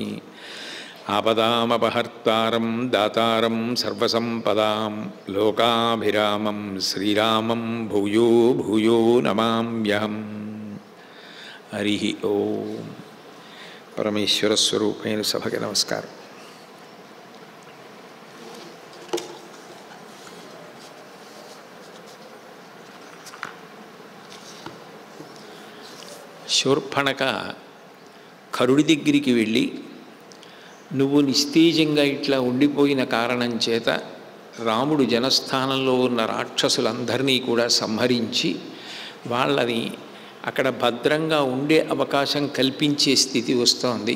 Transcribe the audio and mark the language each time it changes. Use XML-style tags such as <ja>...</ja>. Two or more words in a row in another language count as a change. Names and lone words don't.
<sa>आपदामपहर्तारं दातारं सर्वसम्पदां लोकाभिरामं श्रीरामं भूयो भूयो नमाम्यहम्। हरिः ओम। परमेश्वर स्वरूपेण</sa> <te>సభకే నమస్కారం। శూర్పణఖ కరుడి దగ్గరికి వెళ్ళి నువ్వు నిస్తేజంగా ఇట్లా ఉండిపోయిన కారణం చేత రాముడు జనస్థానంలో ఉన్న రాక్షసులందరినీ కూడా సంహరించి వాళ్ళని అక్కడ భద్రంగా ఉండే అవకాశం కల్పించే స్థితి వస్తోంది.</te>